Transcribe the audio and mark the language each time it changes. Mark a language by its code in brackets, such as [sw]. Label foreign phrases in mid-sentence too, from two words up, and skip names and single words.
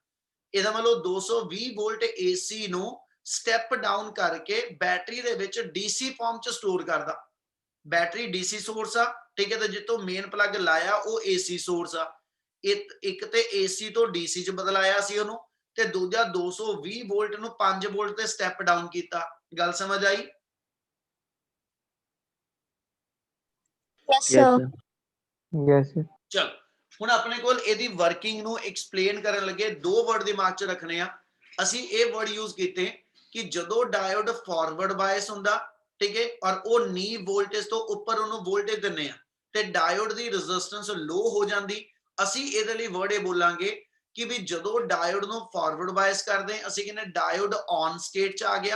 [pa] ਇਹਦਾ ਮਤਲਬ 220 ਵੋਲਟ AC ਨੂੰ [en] step down [pa] ਕਰਕੇ ਬੈਟਰੀ ਦੇ ਵਿੱਚ [en] DC form [pa] ਚ ਸਟੋਰ ਕਰਦਾ। ਬੈਟਰੀ [en] DC source [pa] ਆ, ਠੀਕ ਹੈ, ਤੇ ਜਿੱਥੋਂ [en] main plug [pa] ਲਾਇਆ ਉਹ [en] AC source [pa] ਆ। ਇੱਕ ਤੇ AC ਤੋਂ DC ਚ ਬਦਲਾਇਆ ਸੀ ਉਹਨੂੰ, ਤੇ ਦੂਜਾ 220 ਵੋਲਟ ਨੂੰ 5 ਵੋਲਟ ਤੇ [en] step down [pa] ਕੀਤਾ। ਗੱਲ ਸਮਝ ਆਈ? [en] Yes, Yes, sir. sir. Yes, sir. [pa] ਚਲ ਹੁਣ ਆਪਣੇ ਕੋਲ ਇਹਦੀ ਵਰਕਿੰਗ ਨੂੰ ਐਕਸਪਲੇਨ ਕਰਨ ਲੱਗੇ ਦੋ ਵਰਡ ਦਿਮਾਗ 'ਚ ਰੱਖਣੇ ਆ। ਅਸੀਂ ਇਹ [en] word use [pa] ਕੀਤੇ ਕਿ ਜਦੋਂ [en] diode forward bias [pa] ਹੁੰਦਾ, ਠੀਕ ਹੈ, ਔਰ ਉਹ [en] knee voltage [pa] ਤੋਂ ਉੱਪਰ ਉਹਨੂੰ ਵੋਲਟੇਜ ਦਿੰਨੇ ਆ ਤੇ ਡਾਇਓਡ ਦੀ [en] resistance low [pa] ਹੋ ਜਾਂਦੀ, ਅਸੀਂ ਇਹਦੇ ਲਈ ਵਰਡ ਇਹ ਬੋਲਾਂਗੇ ਕਿ ਵੀ ਜਦੋਂ ਡਾਇਓਡ ਨੂੰ [en] forward bias [pa] ਕਰਦੇ ਅਸੀਂ ਕਹਿੰਦੇ [en] diode on state [pa] 'ਚ ਆ ਗਿਆ।